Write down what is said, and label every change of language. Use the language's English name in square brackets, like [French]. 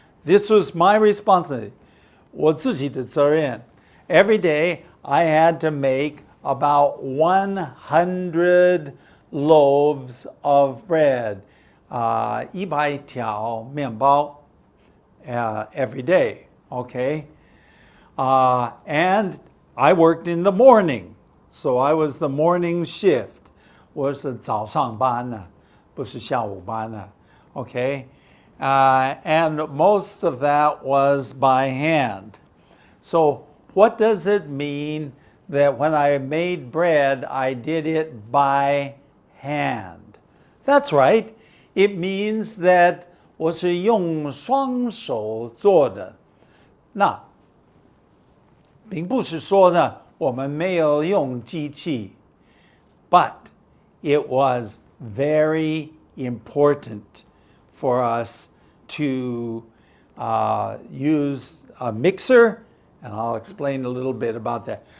[English] This was my responsibility. [Chinese] 我自己的责任 [English] Every day, I had to make about 100 loaves of bread, [Chinese] 100条面包 [English] every day, okay? And I worked in the morning, so I was the morning shift. [Chinese] 我是早上班呢，不是下午班呢。 [English] Okay, and most of that was by hand. So what does it mean that when I made bread, I did it by hand? That's right. It means that [Chinese] 我是用双手做的。那并不是说呢，我们没有用机器 [English] but it was very important for us to use a mixer, and I'll explain a little bit about that.